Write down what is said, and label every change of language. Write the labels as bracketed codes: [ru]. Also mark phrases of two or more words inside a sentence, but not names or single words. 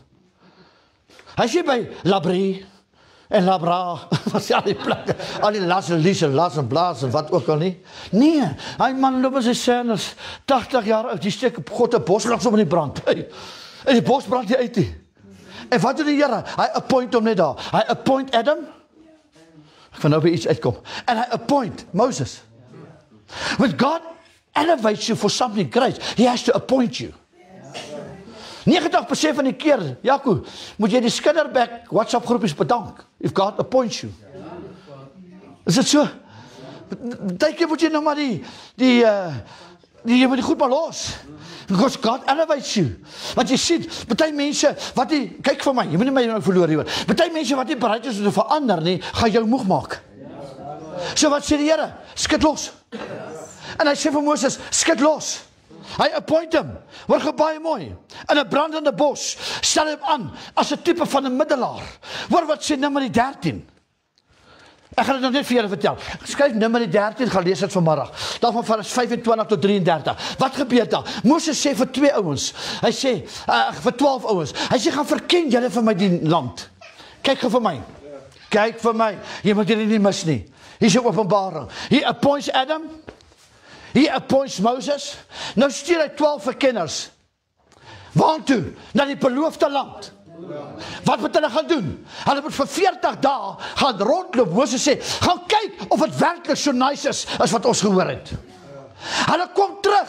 [af] Hy sê by Labrie en Labra, wat sê al die plekke, al die las en blaas en wat ook al nie. Nee, hy man loop in sy sandals, 80 jaar oud, die steek op God 'n bos langs hom in die brand. En die bos brand nie uit nie. En wat doen die Here? Hy appoint hom net daar. Hy appoint Adam. Ek gaan nou by iets uitkom. En hy appoint Moses. [en] When God elevates you for something great, he has to appoint you. [af] 90% van die keer, Jaco, moet jy die Skinnerback WhatsApp groepies bedank, [en] if God appoints you. [af] Is dit so? Partykeer moet jy nou maar jy moet die goed maar los. [en] Because God elevates you. [af] Want jy sien, party mense, wat die, kyk vir my, jy moet nie my nou verloor hier. Party mense wat nie bereid is om te verander nie, gaan jou moeg maak. So wat sê die Here? Skud los. En hy sê vir Moses, skud los. Hy appoint hom, hoor gou baie mooi, in 'n brandende bos, stel hom aan, as 'n tipe van 'n middelaar. Hoor wat sê Numeri 13. Ek gaan dit nog net vir julle vertel. Skryf Numeri 13, gaan lees dit vanmiddag. Dan van vers 25 tot 33. Wat gebeur daar? Moses sê vir 2 ouens, hy sê, vir 12 ouens, hy sê, gaan verken julle vir my die land. Kyk gou vir my. Kyk vir my. Jy moet dit nie mis nie. Hier is 'n openbaring. [en] He appoints Adam. He appoints Moses. [af] Nou stuur hy 12 verkenners. Waartoe? Na die beloofde land. Wat moet hulle gaan doen? Hulle moet vir 40 dae gaan rondloop. Moses sê, gaan kyk of het werklik so nice is, as wat ons gehoor het. Hulle kom terug.